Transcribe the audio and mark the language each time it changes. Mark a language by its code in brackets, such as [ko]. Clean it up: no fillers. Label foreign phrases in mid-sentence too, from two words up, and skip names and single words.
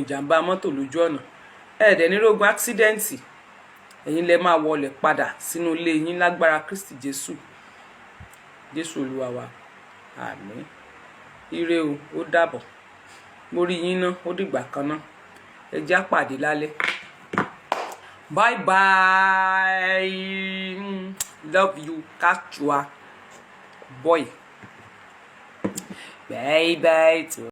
[yo] ìjàmbá mọ́tò lójú ọ̀nà ẹ̀ẹ́dẹ̀ ní rógun áksídẹ́ǹtì ẹ̀yin lẹ máa wọlé padà sínú ilé yín lágbára Kristi Jésù Olúwa wa àmín ire o ó dàbọ̀ mo rí yín ná ó dìgbà kan ná ẹ jẹ́ á pàdé lálẹ́ [en] bye bye love you catch you boy bye bye.